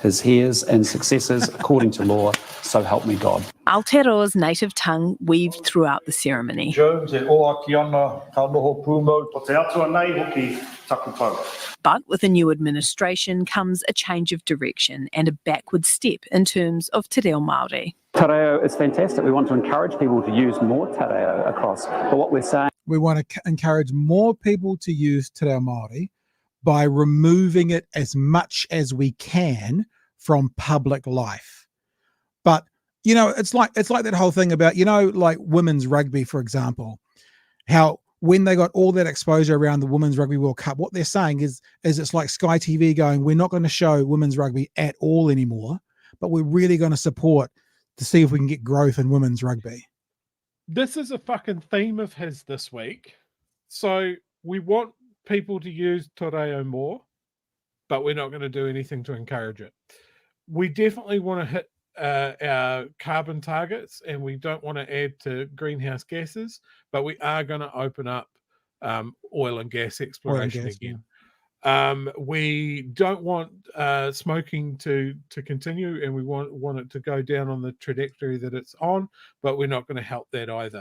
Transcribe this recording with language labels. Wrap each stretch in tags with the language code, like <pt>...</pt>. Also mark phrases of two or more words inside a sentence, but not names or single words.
<en>his heirs and successors according to law, so help me God. Aotearoa's native tongue weaved throughout the ceremony. But with a new administration comes a change of direction and a backward step in terms of</en> <mi>te reo Māori. Te reo</mi> <en>is fantastic. We want to encourage people to use more</en> <mi>te reo</mi> <en>across. But what we're saying... We want to encourage more people to use</en> <mi>te reo Māori</mi> <en>by removing it as much as we can from public life. But, you know, it's like that whole thing about, you know, like women's rugby, for example, how when they got all that exposure around the Women's Rugby World Cup, what they're saying is it's like Sky TV going, we're not going to show women's rugby at all anymore, but we're really going to support to see if we can get growth in women's rugby. This is a fucking theme of his this week. So we want people to use</en> <mi>te reo</mi> <en>more, but we're not going to do anything to encourage it. We definitely want to hit our carbon targets, and we don't want to add to greenhouse gases, but we are going to open up oil and gas exploration again. We don't want smoking to continue, and we want it to go down on the trajectory that it's on, but we're not going to help that either.</en>